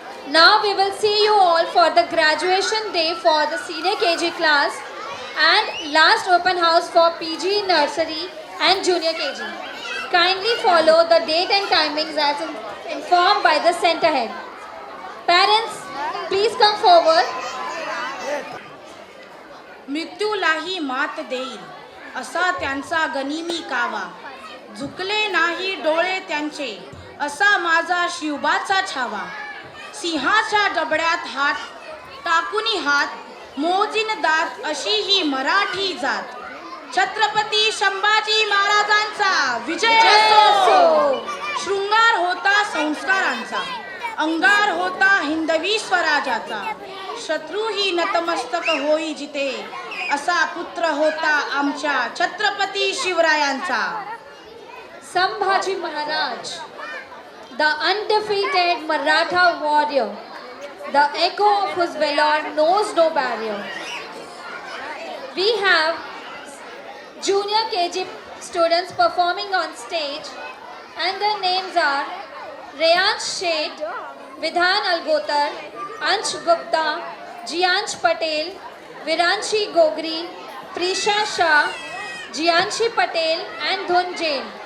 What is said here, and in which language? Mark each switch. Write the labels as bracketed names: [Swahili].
[English] Now we will see you all for the graduation day for the senior KG class and last open house for PG nursery and junior KG. Kindly follow the date and timings as informed by the center head. Parents, please come forward. [Marathi] मृत्यूलाही मात देईल असा त्यांचा गनिमी कावा, झुकले नाही डोळे त्यांचे असा माझा शिवबाचा छावा. सिंहाच्या डबड्यात हात टाकुनी हात मोजीन दात अशी ही मराठी जात. छत्रपती संभाजी महाराजांचा विजय असो. शृंगार होता संस्कारांचा, अंगार होता हिंदवी स्वराजाचा. शत्रूही नतमस्तक होई जिते असा पुत्र होता आमच्या छत्रपती शिवरायांचा. [English] Sambhaji Maharaj, the undefeated Maratha warrior, the echo of whose valor knows no barrier. We have junior KG students performing on stage, and their names are Reyansh Sheth, Vidhan Algotar, Ansh Gupta, Jiyansh Patel, Viranshi Gogri, Prisha Shah, Jiyanshi Patel, and Dhun Jain.